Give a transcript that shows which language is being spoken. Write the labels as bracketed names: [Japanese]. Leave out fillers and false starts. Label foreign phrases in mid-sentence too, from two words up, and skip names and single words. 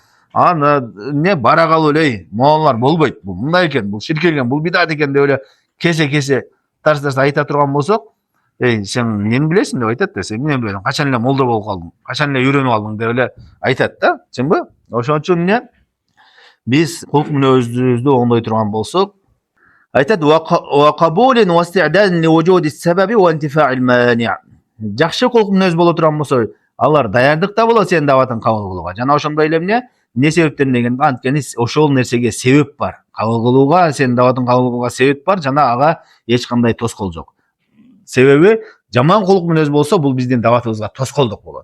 [Kyrgyz] Анан бара калып эле, моңолор болбойт. Бул мындай экен, бул ширкелген, бул бидат экен деп эле кесе тарс айта турган болсок, сен эмнени билесиң деп айтат да, сен эмне билесиң, качан эле молдо болуп калдың, качан эле үйрөнүп алдың деп эле айтат да, чынбы? Ошон үчүн биз кулк мүнөзүбүздү оңдой турган болсок, айтат: [Arabic] "وقبول واستعداد لوجود السبب وانتفاء المانع'." [Kyrgyz] Жакшы кулк мүнөз боло турган болсо, алар даярдыкта болот сенин даватың кабыл кылууга. Жана ошондой эле эмне себептен дегенде, анткени ошол нерсеге себеп бар. Кабыл кылууга, сенин даватың кабыл кылууга себеп бар, жана ага эч кандай тоскоол жок. Себеби жаман кулк мүнөз болсо, бул биздин даватыбызга тоскоолдук болот.